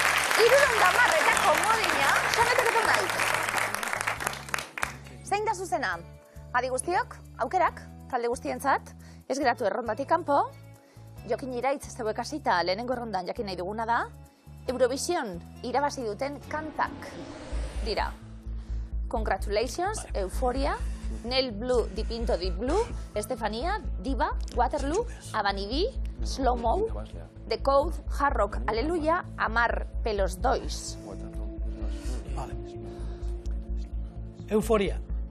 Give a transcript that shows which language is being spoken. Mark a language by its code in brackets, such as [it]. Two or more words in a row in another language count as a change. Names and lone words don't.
[eu] 310 eta komodina, Xanetek eta nahi. Zein da zuzena? Adi guztiok, aukerak, talde guztientzat, ez geratu errondatik kanpo. Jokin Iraitz zeuek hasita lehenengo errondan jakin nahi duguna da, Eurovision irabazi duten kantak dira. Congratulations, Euphoria, Nel Blue, Dipinto Deep Blue, Estefania, Diva, Waterloo, Abanibi, Slow Mo, The Code, Hard Rock, Aleluya, Amar, Pelos Dois. Euforia.